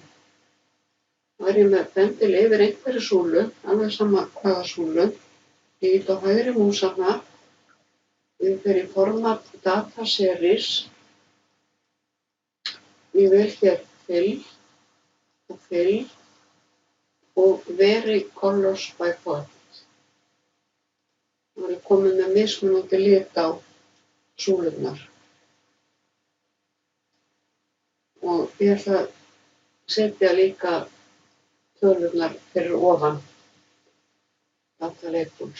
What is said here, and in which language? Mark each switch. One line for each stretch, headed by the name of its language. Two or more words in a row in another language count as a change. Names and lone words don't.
Icelandic: Það er ég með pendil yfir einhverju súlu, alveg sama hvaða súlu. Ég ít á hægri músarna. Ég fer í
English: format data series.
Icelandic: Ég vel hér fill og
English: vary colors by font.
Icelandic: Það er komið með mismunandi lit á súlurnar. Og ég ætla að setja líka tölurnar fyrir ofan
English: data labels.